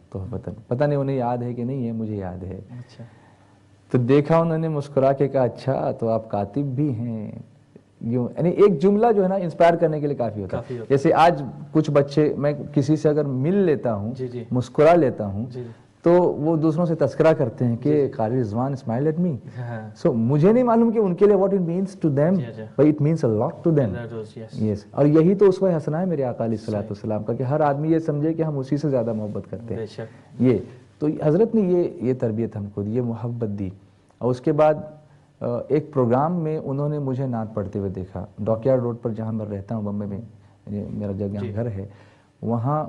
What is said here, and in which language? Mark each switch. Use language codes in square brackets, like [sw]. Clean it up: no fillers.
[ur] تو پتہ نہیں انہیں یاد ہے کہ نہیں ہے، مجھے یاد ہے. تو دیکھا انہوں نے مسکرا کے کہا اچھا تو آپ کاتب بھی ہیں. یعنی ایک جملہ جو ہے نا انسپائر کرنے کے لیے کافی ہوتا ہے. جیسے آج کچھ بچے، میں کسی سے اگر مل لیتا ہوں، مسکرا لیتا ہوں، تو وہ دوسروں سے تذکرہ کرتے ہیں کہ قاری رضوان [en] Smile at me. [ur] سو مجھے نہیں معلوم کہ ان کے لیے [en] what it means to them, but it means a lot to them. Yes. [ur] اور یہی تو اسوہ حسنہ ہے میرے آقا علیہ الصلوۃ والسلام کا، کہ ہر آدمی یہ سمجھے کہ ہم اسی سے زیادہ محبت کرتے ہیں. یہ تو حضرت نے یہ تربیت ہم کو دی، یہ محبت دی. اور اس کے بعد ایک پروگرام میں انہوں نے مجھے نعت پڑھتے ہوئے دیکھا، ڈاکیارڈ روڈ پر جہاں میں رہتا ہوں بمبئی میں، میرا جگہ گھر ہے وہاں.